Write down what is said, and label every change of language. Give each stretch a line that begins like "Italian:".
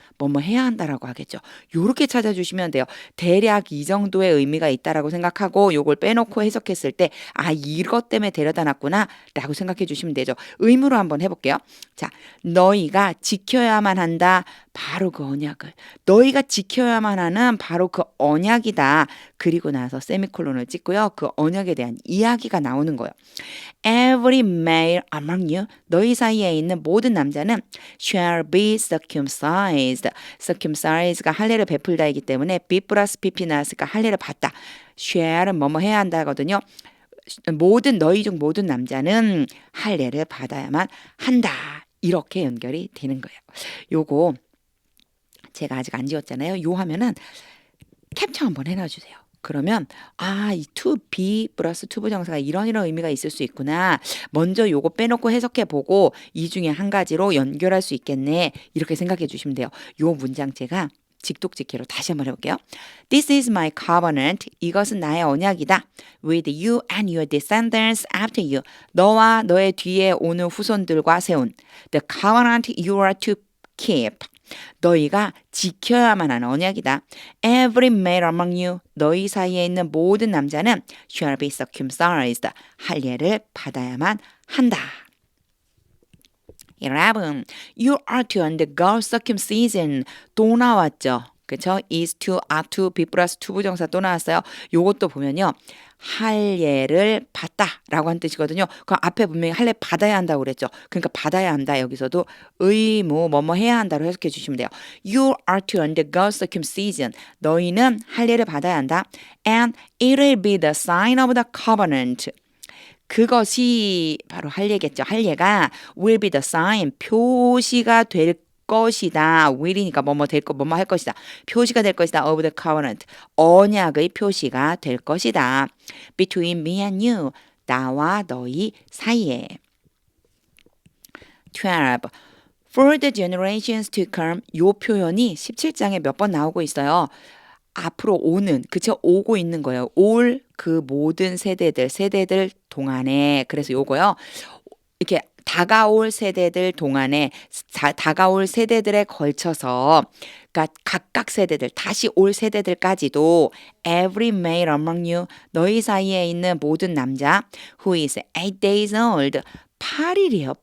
Korean: 뭐뭐 해야 한다라고 하겠죠. 요렇게 찾아주시면 돼요. 대략 이 정도의 의미가 있다라고 생각하고 요걸 빼놓고 해석했을 때 이것 때문에 데려다 놨구나 라고 생각해 주시면 되죠. 의무로 한번 해볼게요. 자, 너희가 지켜야만 한다. 바로 그 언약을. 너희가 지켜야만 하는 바로 그 언약이다. 그리고 나서 세미콜론을 찍고요. 그 언약에 대한 이야기가 나오는 거예요.
English: Every male among you,
Korean: 너희 사이에 있는 모든 남자는
English: shall be circumcised.
Korean: circumcised가 할례를 베풀다이기 때문에 be 플러스 pp 나왔으니까 할례를 받다. shall은 뭐뭐 해야 한다거든요. 너희 중 모든 남자는 할례를 받아야만 한다. 이렇게 연결이 되는 거예요. 요거 제가 아직 안 지웠잖아요. 요 하면은 캡처 한번 해놔주세요. 그러면 이 to be 플러스 to 부정사가 이런 의미가 있을 수 있구나. 먼저 요거 빼놓고 해석해 보고 이 중에 한 가지로 연결할 수 있겠네. 이렇게 생각해 주시면 돼요. 요 문장 제가 직독직해로 다시 한번 해볼게요.
English: This is my covenant.
Korean: 이것은 나의 언약이다.
English: With you and your descendants after you.
Korean: 너와 너의 뒤에 오는 후손들과 세운
English: The covenant you are to keep.
Korean: 너희가 지켜야만 하는 언약이다.
English: Every male among you.
Korean: 너희 사이에 있는 모든 남자는
English: shall be circumcised.
Korean: 할례를 받아야만 한다. 11.
English: You are to undergo circumcision.
Korean: 또 나왔죠. 그쵸? is to, are to, be 플러스 to 부정사 또 나왔어요. 요것도 보면요. 할례를 받다라고 한 뜻이거든요. 그 앞에 분명히 할례 받아야 한다고 그랬죠. 그러니까 받아야 한다. 여기서도 의무 뭐뭐 해야 한다로 해석해 주시면 돼요.
English: You are to undergo circumcision.
Korean: 너희는 할례를 받아야 한다.
English: And it will be the sign of the covenant.
Korean: 그것이 바로 할례겠죠. 할례가
English: will be the sign,
Korean: 표시가 될 것이다. will이니까 뭐뭐 할 것이다. 표시가 될 것이다.
English: of the covenant.
Korean: 언약의 표시가 될 것이다.
English: between me and you.
Korean: 나와 너희 사이에. 12.
English: For the generations to come.
Korean: 요 표현이 17장에 몇 번 나오고 있어요. 앞으로 오는, 그쵸? 오고 있는 거예요. 올 그 모든 세대들 동안에. 그래서 요거요. 이렇게 다가올 세대들 동안에 다가올 세대들에 걸쳐서 그러니까 각각 세대들 다시 올 세대들까지도
English: every male among you
Korean: 너희 사이에 있는 모든 남자
English: who is 8 days old
Korean: 8일이에요.